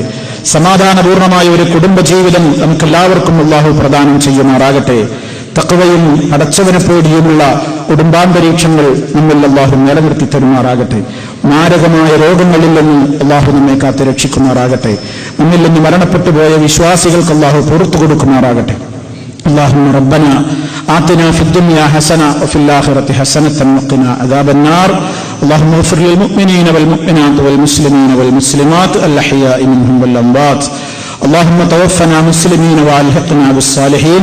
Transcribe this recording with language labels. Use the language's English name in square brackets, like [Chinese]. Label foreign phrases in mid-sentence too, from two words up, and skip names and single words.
[Malayalam] സമാധാനപൂർണമായ ഒരു കുടുംബജീവിതം നമുക്കെല്ലാവർക്കും അല്ലാഹു പ്രദാനം ചെയ്യുമാറാകട്ടെ. തഖ്വയും അടച്ചവനെ പേടിയുമുള്ള കുടുംബാന്തരീക്ഷങ്ങൾ നമ്മിൽ അല്ലാഹു നിലനിർത്തി തരുമാറാകട്ടെ. മാരകമായ രോഗങ്ങളിൽ നിന്ന് അല്ലാഹു നമ്മെ കാത്ത് രക്ഷിക്കുമാറാകട്ടെ. നമ്മിൽ നിന്ന് മരണപ്പെട്ടു പോയ വിശ്വാസികൾക്ക് അല്ലാഹു പുറത്തു കൊടുക്കുമാറാകട്ടെ. [Arabic] اللهم ربنا آتنا في الدنيا حسنة وفي الآخرة حسنة وقنا عذاب النار. اللهم اغفر للمؤمنين والمؤمنات والمسلمين والمسلمات الأحياء منهم والأموات. اللهم توفنا مسلمين وألحقنا بالصالحين.